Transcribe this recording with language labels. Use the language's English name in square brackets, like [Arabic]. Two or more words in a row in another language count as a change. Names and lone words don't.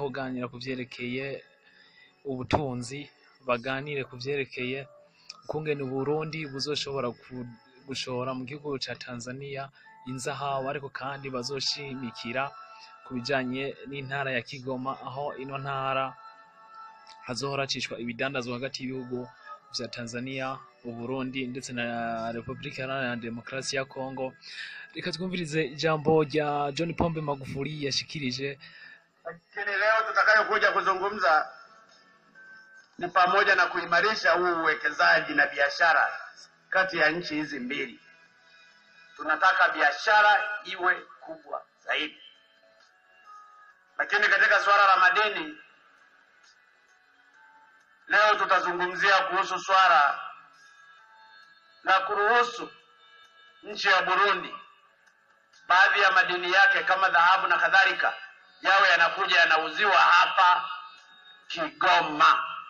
[Rundi] kuganira ku vyerekeye ubutunzi, baganire ku vyerekeye ukungene Burundi buzoshobora gushora mu gihugu ca Tanzania inzahabu, ariko kandi bazoshimikira ku bijanye n'intara ya Kigoma, aho ino ntara hazohora hacishwa ibidandazwa hagati y'ibihugu vya Tanzania, Uburundi ndetse na Republika Iharanira Demokarasi ya Kongo. Reka twumvirize ijambo rya John Pombe Magufuli yashikirije. [Swahili] Lakini leo tutakayokuja kuzungumza ni pamoja na kuimarisha huu uwekezaji na biashara kati ya nchi hizi mbili. Tunataka biashara iwe kubwa zaidi. Lakini katika swala la madini leo tutazungumzia kuhusu swala la kuruhusu nchi ya Burundi baadhi ya madini yake kama dhahabu na kadhalika yawe yanakuja yanauziwa hapa Kigoma,